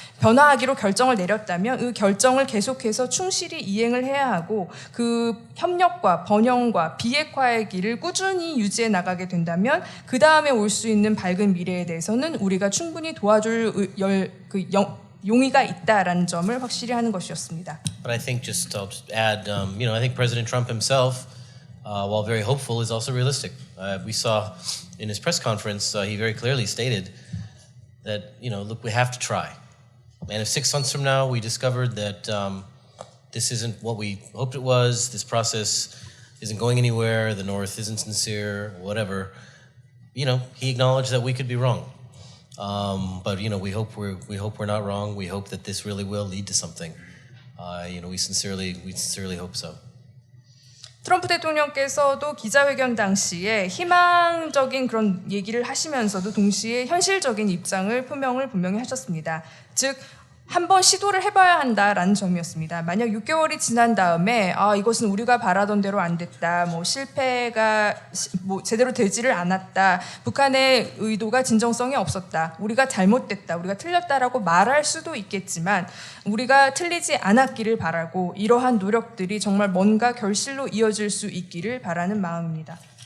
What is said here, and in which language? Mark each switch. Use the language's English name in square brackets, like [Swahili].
[Korean] 변화하기로 결정을 내렸다면 그 결정을 계속해서 충실히 이행을 해야 하고 그 협력과 번영과 비핵화의 길을 꾸준히 유지해 나가게 된다면 그 다음에 올 수 있는 밝은 미래에 대해서는 우리가 충분히 도와줄 용의가 있다라는 점을 확실히 하는 것이었습니다. [English] But I think just to add, I think President Trump himself, while very hopeful, is also realistic. We saw in his press conference, he very clearly stated that, look, we have to try. And if 6 months from now we discovered that this isn't what we hoped it was, this process isn't going anywhere, the North isn't sincere, whatever, he acknowledged that we could be wrong. But we hope we're not wrong. We hope that this really will lead to something. We sincerely hope so. [Korean] 트럼프 대통령께서도 기자회견 당시에 희망적인 그런 얘기를 하시면서도 동시에 현실적인 입장을 표명을 분명히 하셨습니다. 즉 한번 시도를 해봐야 한다라는 점이었습니다. 만약 6개월이 지난 다음에 이것은 우리가 바라던 대로 안 됐다, 실패가 제대로 되지를 않았다, 북한의 의도가 진정성이 없었다, 우리가 잘못됐다, 우리가 틀렸다라고 말할 수도 있겠지만 우리가 틀리지 않았기를 바라고 이러한 노력들이 정말 뭔가 결실로 이어질 수 있기를 바라는 마음입니다.